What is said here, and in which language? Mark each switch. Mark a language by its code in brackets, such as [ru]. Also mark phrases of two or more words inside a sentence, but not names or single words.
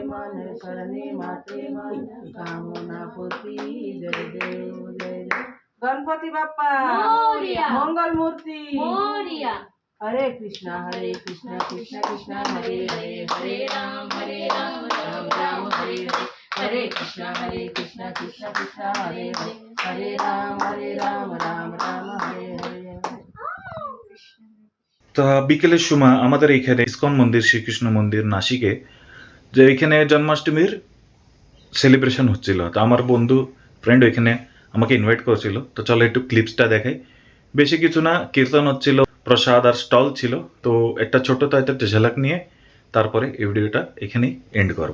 [mr] मन शरणे मात्रे मन कामना पूर्ति जय देव गणपति बाप्पा मंगल मूर्ति [sa] हरे कृष्णा कृष्ण कृष्ण हरे हरे हरे राम राम राम हरे हरे हरे कृष्णा कृष्ण कृष्ण हरे हरे हरे राम राम राम हरे हरे [bn] তা বিকেলের সময় আমাদের এখানে ইসকন মন্দির শ্রীকৃষ্ণ মন্দির নাসিকে যে এখানে জন্মাষ্টমীর সেলিব্রেশন হচ্ছিল, তো আমার বন্ধু ফ্রেন্ড এখানে আমাকে ইনভাইট করেছিল, তো চলো একটু ক্লিপসটা দেখাই। বেশি কিছু না, কীর্তন হচ্ছিল, প্রসাদ আর স্টল ছিল, তো একটা ছোট তো একটা ঝলক নিয়ে তারপরে এই ভিডিওটা এখানেই এন্ড করব।